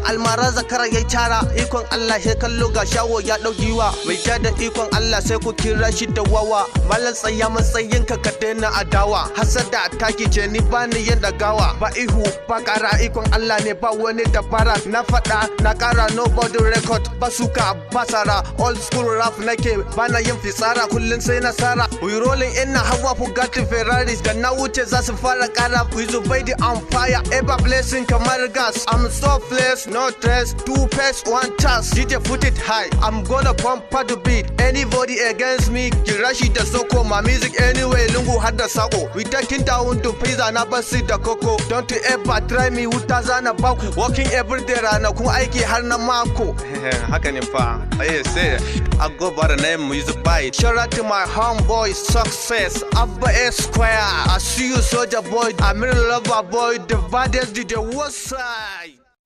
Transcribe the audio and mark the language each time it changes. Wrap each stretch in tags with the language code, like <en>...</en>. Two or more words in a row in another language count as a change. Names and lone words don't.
<ha>Almara zakara ya cara, ikon Allah ya kallo ga shawo ya ɗau giwa. Mai ja da ikon Allah sai ku kira shi da wawa. Malam tsaya matsayin ka, ka daina adawa. Hasada taki ce ni bani yin dagawa. Ba ihu, ba kara, ikon Allah ne ba wani dabara. Na faɗa, na kara,</ha> <en>nobody record.</en> <ha>Ba suka, ba sara,</ha> <en>old school rap</en> <ha>nake, bana yin fitsara, kullum sai nasara.</ha> <en>We rolling in a</en> <ha>hawa Bugatti Ferraris, da na wuce za su fara kara.</ha> <en>We Zubaidi on fire, ever blessing kamar gas. I'm so blessed, no stress, two packs, one chance. D J put it high, I'm gonna bump the beat. Anybody against me,</en> <ha>kira shi da soko.</ha> <en>My music anyway,</en> <ha>lungu har da sako.</ha> <en>We taking down the pizza</en> <ha>na basi da koko.</ha> <en>Don't you ever try me,</en> <ha>wuta zana baku.</ha> <en>Working every day,</en> <ha>ranakun aiki har na mako. Haka ne fa.</ha> <en>Yes, eh. I go by the name Yuzu Bai. Shout out to my homeboy, Success, Abba Esquire. I see you, Soldier Boy, Amir Lover Boy, the baddest D J West Side.</en>